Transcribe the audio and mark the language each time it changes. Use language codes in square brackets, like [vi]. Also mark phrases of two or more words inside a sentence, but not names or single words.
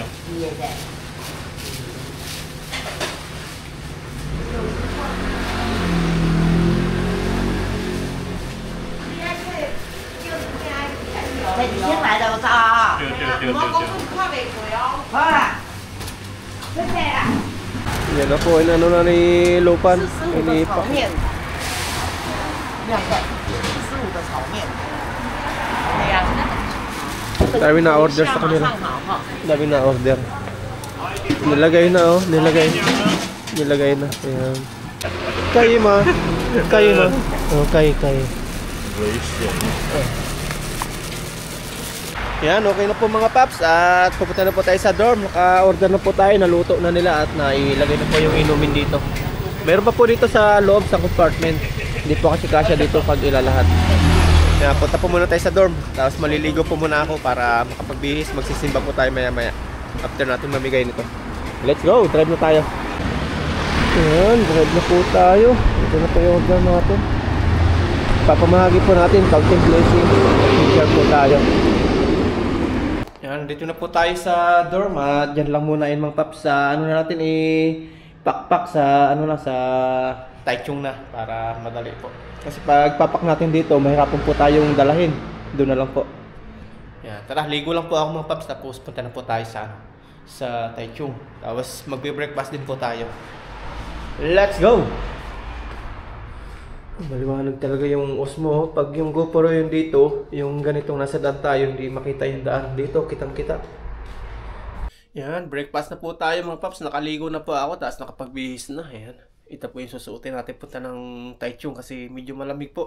[zh] 你也在。你先来的我操啊！对。好了，谢谢啊。 [tl] Yan na po, inano na ni Lopan. [zh] 45 的炒面，2个，45的炒面。对呀。 [tl] Dami na order sa kanila. Dami na order. Nilagay na oh, nilagay. Nilagay na. Ayan. Kayo ma. Kayo ma. Oh, kayo. Yan, okay na po mga paps. At pupunta na po tayo sa dorm. Naka-order na po tayo, naluto na nila at nailagay na po yung inumin dito. Meron pa po dito sa loob sa compartment. Hindi po kasi kasya dito pag ilalahat. Kaya punta po muna tayo sa dorm. Tapos maliligo po muna ako para makapagbihis. Magsisimba po tayo maya maya after natin mamigay nito. [en] Let's go, [tl] drive na tayo. Ayan, drive na po tayo. Ito na po yung order natin. Papamahagi po natin, [en] counting blessing. [tl] Share po tayo. Ayan, dito na po tayo sa dorm. At dyan lang muna yun mga paps. Sa ano na natin pakpak sa ano na sa Taichung na para madali po. Kasi pag papak natin dito, mahirapan po tayong dalahin. Doon na lang po. Yan, tara, ligo lang po ako mga paps, tapos punta na po tayo sa Taichung. Tapos magbe-breakfast din po tayo. [en] Let's go! [tl] Maliwanag talaga yung Osmo. Pag yung GoPro yung dito, yung ganitong nasa daan tayo, hindi makita yung daan. Dito, kitang-kita. Yan, breakfast na po tayo mga paps. Nakaligo na po ako, tapos nakapagbihis na. Yan. Ito po yung susuotin natin punta ng Taichung kasi medyo malamig po.